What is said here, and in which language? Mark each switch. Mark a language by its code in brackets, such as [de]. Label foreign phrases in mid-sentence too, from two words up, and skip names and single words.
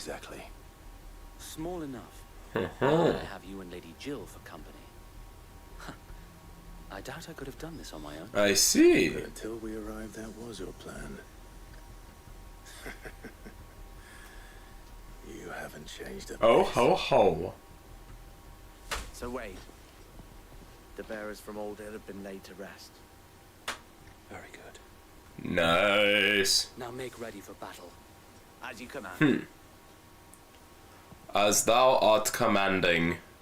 [en] Exactly. Small enough. I have you and Lady Jill for company. I doubt I could have done this on my own. I see. But until we arrived, that was your plan. You haven't changed a bit. Oh ho ho. So wait. The bearers from Old Hill have been laid to rest. Very good. Nice. Now make ready for battle. As you command. As thou art commanding.